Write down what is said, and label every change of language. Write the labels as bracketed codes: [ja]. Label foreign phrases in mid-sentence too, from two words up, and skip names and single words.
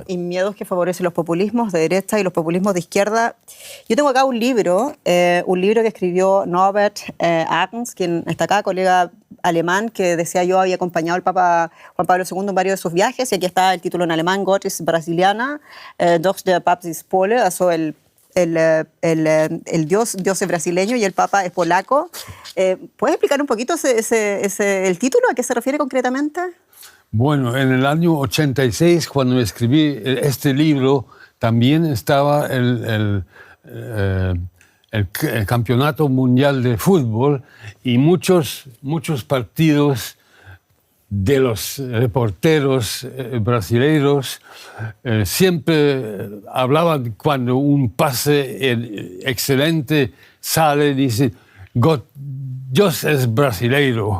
[es] Y miedos que favorecen los populismos de derecha y los populismos de izquierda. Yo tengo acá un libro que escribió Norbert Ahrens, quien está acá, colega alemán, que decía yo había acompañado al Papa Juan Pablo II en varios de sus viajes, y aquí está el título en alemán, [de] Gott ist Brasilianer, doch der Papst ist Pole, also [es] el el Dios es brasileño y el Papa es polaco. ¿Puedes explicar un poquito el título? ¿A qué se refiere concretamente? Bueno, en el año 86, cuando escribí este libro, también estaba el Campeonato Mundial de Fútbol y muchos partidos de los reporteros brasileños siempre hablaban cuando un pase excelente sale, dice, Dios es brasileiro.